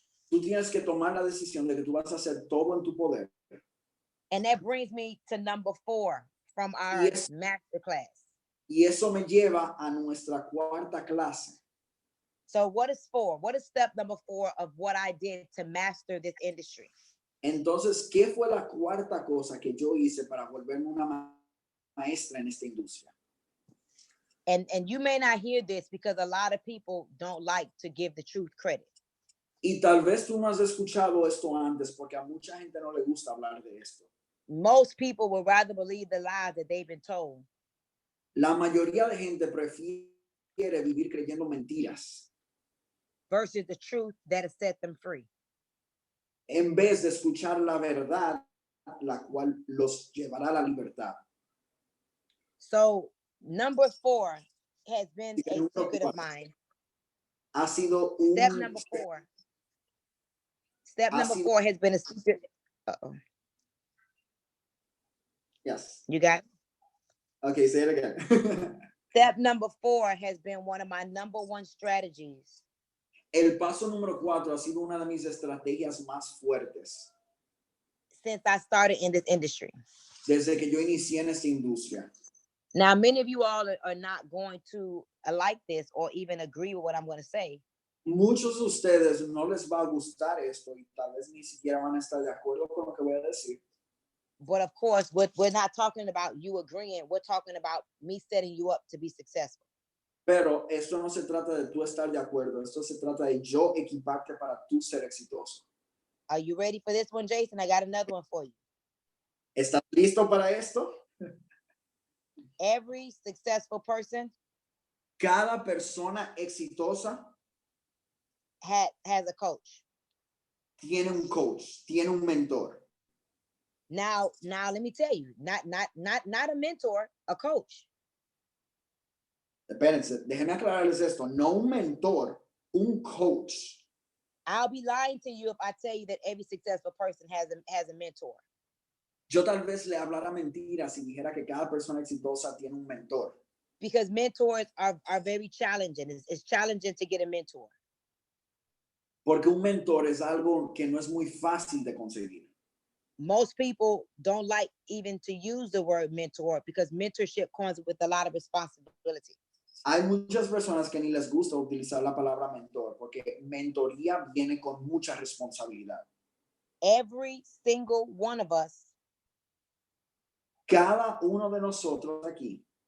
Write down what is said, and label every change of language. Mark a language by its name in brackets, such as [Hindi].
[Spanish] tú tienes que tomar la decisión de que tú vas a hacer todo en tu poder. [English] And that brings me to number 4 from our Yes. masterclass. [Spanish] Y eso me lleva a nuestra cuarta clase. [English] So what is 4? What is step number 4 of what I did to master this industry? [Spanish] Entonces, ¿qué fue la cuarta cosa que yo hice para volverme una maestra en esta industria? [English] And you may not hear this because a lot of people don't like to give the truth credit. [Spanish] Y tal vez tú no has escuchado esto antes porque a mucha gente no le gusta hablar de esto. [English] Most people would rather believe the lies that they've been told [Spanish] La mayoría de gente prefiere vivir creyendo mentiras [English] versus the truth that has set them free. [Spanish] en vez de escuchar la verdad, la cual los llevará a la libertad. [English] So number 4 has been [Spanish] Y el [English] a [Spanish] número [English] secret of [Spanish] 4 [English] mine. [Spanish] ha sido un [English] Step number 4. Step [Spanish] Ha [English] number [Spanish] sido- [English] 4 has been a secret. Uh-oh. Yes. You got it? Okay, say it again. Step number 4 has been one of my number 1 strategies [Spanish] El paso número 4 ha sido una de mis estrategias más fuertes [English] since I started in this industry. [Spanish] desde que yo inicié en esta industria. [English] Now, many of you all are not going to like this or even agree with what I'm going to say. [Spanish] Muchos de ustedes no les va a gustar esto y tal vez ni siquiera van a estar de acuerdo con lo que voy a decir. [English] But of course, we're not talking about you agreeing. We're talking about me setting you up to be successful. [Spanish] Pero esto no se trata de tú estar de acuerdo. Esto se trata de yo equiparte para tú ser exitoso. [English] Are you ready for this one, Jason? I got another one for you. [Spanish] ¿Estás listo para esto? [English] Every successful person [Spanish] Cada persona exitosa [English] has a coach. [Spanish] tiene un coach, tiene un mentor. [English] Now, let me tell you, not a mentor, a coach. [Spanish] Espérense, déjenme aclararles esto. No un mentor, un coach. [English] I'll be lying to you if I tell you that every successful person has a mentor. [Spanish] Yo tal vez le hablara mentiras si dijera que cada persona exitosa tiene un mentor. [English] Because mentors are very challenging. It's challenging to get a mentor. [Spanish] Porque un mentor es algo que no es muy fácil de conseguir. [English] Most people don't like even to use the word mentor because mentorship comes with a lot of responsibility. [Spanish] Hay muchas personas que ni les gusta utilizar la palabra mentor porque mentoría viene con mucha responsabilidad. [English] Every single one of us [Spanish] Cada uno de nosotros aquí